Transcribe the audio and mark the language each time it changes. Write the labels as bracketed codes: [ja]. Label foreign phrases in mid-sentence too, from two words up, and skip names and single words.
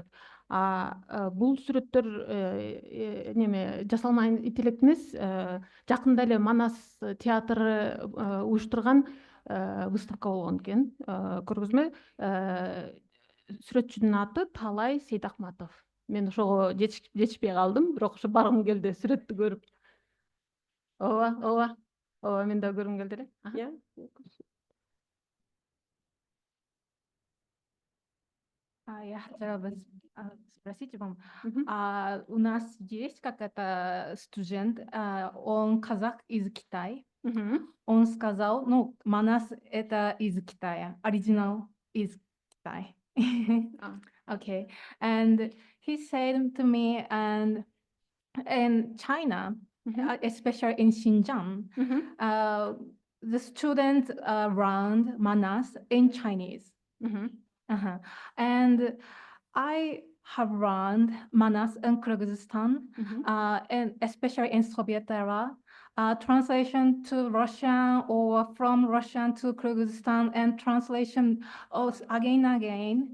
[ky] Бул сүрөттөр неме жасалма интеллект эмес, жакында эле Манас театры уюштурган выставка болгон экен. Көргүзмө. Сүрөтчүнүн аты Талай Сейдахматов. Мен ошого жетишпей калдым, бирок ошо баргым келди сүрөттү көрүп. Ооба, мен да көргүм келди эле. [ru] Я хотела бы спросить вам, у нас есть какой-то студент, он казах из Китая, он сказал, ну, Манас это из Китая, оригинал из Китая. [en] Okay, and he said to me, and in China, especially in Xinjiang, the students learned Manas in Chinese. And I have learned Manas in Kyrgyzstan, and especially in Soviet era, translation to Russian or from Russian to Kyrgyzstan and translation again and again.